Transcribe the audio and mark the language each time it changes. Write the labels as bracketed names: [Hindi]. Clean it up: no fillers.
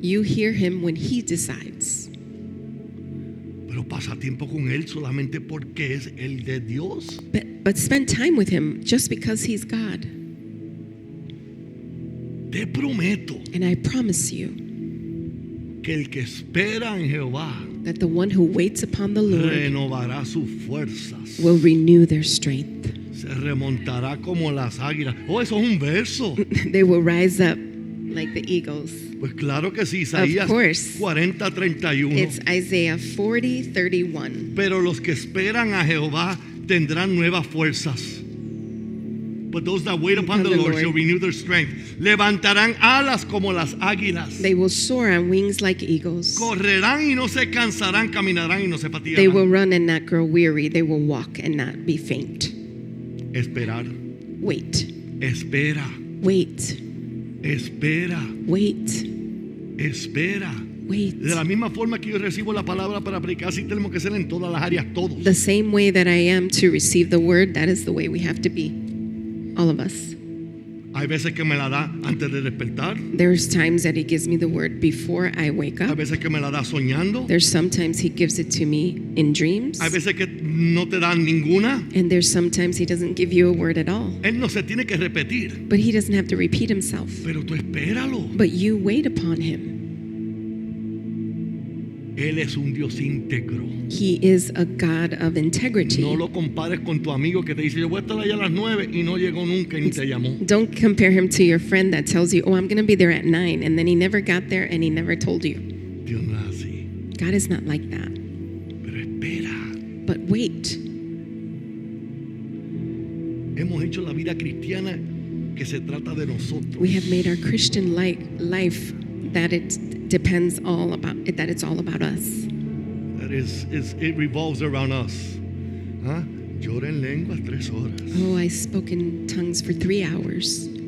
[English] You hear him when he decides. [Spanish] Pero pasa tiempo con Él solamente porque es el de Dios. [English] But spend time with him just because he's God. [Spanish] Te prometo [English] And I promise you [Spanish] que el que espera en Jehová [English] that the one who waits upon the Lord [Spanish] renovará sus fuerzas. [English] will renew their strength. [Spanish] Se remontará como las águilas. Oh, eso es un verso. [English] They will rise up like the eagles. [Spanish] Pues claro que sí, Isaías [English] course. [Spanish] 40:31. [English] It's Isaiah 40:31. [Spanish] Pero los que esperan a Jehová tendrán nuevas fuerzas. [English] But those that wait upon the Lord shall renew their strength. [Spanish] Levantarán alas como las águilas. [English] They will soar on wings like eagles. [Spanish] Correrán y no se cansarán, caminarán y no se [English] They will [Spanish] fatigarán. [English] run and not grow weary. They will walk and not be faint. [Spanish] Esperar. [English] Wait, [Spanish] Espera. [English] wait, [Spanish] Espera. [English] wait, [Spanish] Espera. [English] wait. [Spanish] De la misma forma que yo recibo la palabra para predicar, así tenemos que ser en todas las áreas, todos. [English] The same way that I am to receive the word, that is the way we have to be. All of us. [Spanish] Hay veces que me la da antes de despertar. [English] There's times that he gives me the word before I wake [Spanish] Hay [English] up. [Spanish] veces que me la da soñando. [English] There's sometimes he gives it to me in dreams. [Spanish] Hay veces que no te dan ninguna. [English] And there's sometimes he doesn't give you a word at all. [Spanish] Él no se tiene que repetir. [English] But he doesn't have to repeat himself. [Spanish] Pero tú espéralo. [English] But you wait upon him. [Spanish] Él es un Dios íntegro. [English] He is a God of integrity. [Spanish] No lo compares con tu amigo que te dice, yo voy a estar allá a las 9 y no llegó nunca y ni te llamó. [English] Don't compare him to your friend that tells you, oh, I'm going to be there at 9, and then he never got there and he never told you. [Spanish] Dios no es así. [English] God is not like that. [Spanish] Pero espera. [English] But wait. [Spanish] Hemos hecho la vida cristiana que se trata de nosotros. [English] We have made our Christian life that it depends all about it, that it's all about us. That it revolves around us. [Spanish] ¿Ah? Llora en lenguas 3 horas. [English] Oh, I spoke in tongues for 3 hours.